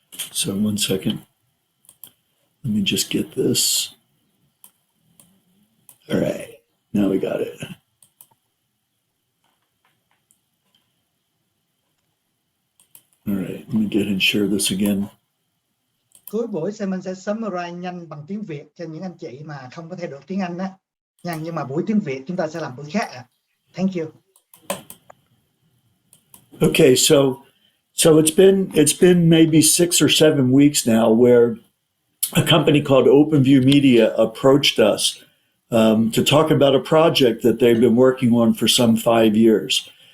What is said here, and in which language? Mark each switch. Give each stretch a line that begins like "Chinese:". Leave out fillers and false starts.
English: So 1 second. Let me just get this. All right. Now we got it. All right. Let me get and share this again.
Vietnamese: Cuối buổi mình sẽ summarize nhanh bằng tiếng Việt cho những anh chị mà không có thay đổi tiếng Anh đó. Nhưng mà buổi tiếng Việt chúng ta sẽ làm buổi khác ạ.
English: Thank you. Okay, so it's been maybe 6 or 7 weeks now where a company called OpenView Media approached us to talk about a project that they've been working on for some 5 years.